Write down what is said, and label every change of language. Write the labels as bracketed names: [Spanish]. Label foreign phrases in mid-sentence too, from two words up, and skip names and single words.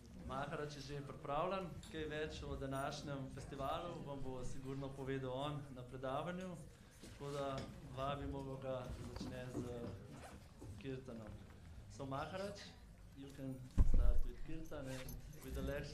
[Slovenian] Maharaj je že pripravljen, kaj več o današnjem festivalu vam bo sigurno povedal on na predavanju, tako da vabimo ga, da začne z kirtanom. [English] So Maharaj, you can start with kirtan and with the lecture.